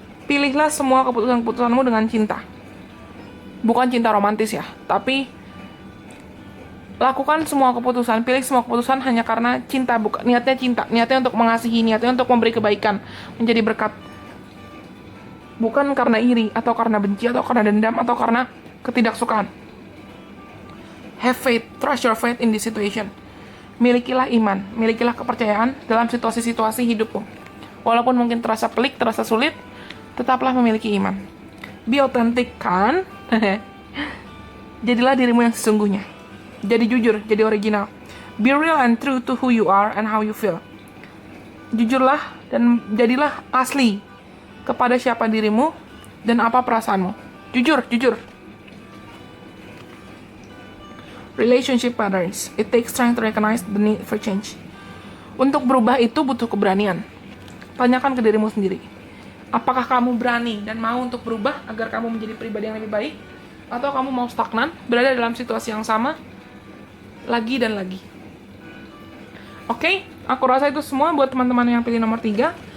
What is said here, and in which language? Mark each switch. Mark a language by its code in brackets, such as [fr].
[id] Pilihlah semua keputusan-keputusanmu dengan cinta. Bukan cinta romantis ya, tapi lakukan semua keputusan, pilih semua keputusan hanya karena cinta, bukan niatnya cinta, niatnya untuk mengasihi, niatnya untuk memberi kebaikan, menjadi berkat. Bukan karena iri, atau karena benci, atau karena dendam, atau karena ketidaksukaan. [en] Have faith, trust your faith in this situation. [id] Milikilah iman, milikilah kepercayaan dalam situasi-situasi hidupmu. Walaupun mungkin terasa pelik, terasa sulit, tetaplah memiliki iman. [en] Be authentic, [id] kan? Jadilah dirimu yang sesungguhnya. Jadi jujur, jadi original. [en] Be real and true to who you are and how you feel. [id] Jujurlah dan jadilah asli kepada siapa dirimu dan apa perasaanmu. Jujur, jujur. [en] Relationship patterns. It takes strength to recognize the need for change. [id] Untuk berubah itu butuh keberanian. Tanyakan ke dirimu sendiri. Apakah kamu berani dan mau untuk berubah agar kamu menjadi pribadi yang lebih baik? Atau kamu mau stagnan, berada dalam situasi yang sama, lagi dan lagi? Oke, aku rasa itu semua buat teman-teman yang pilih nomor 3.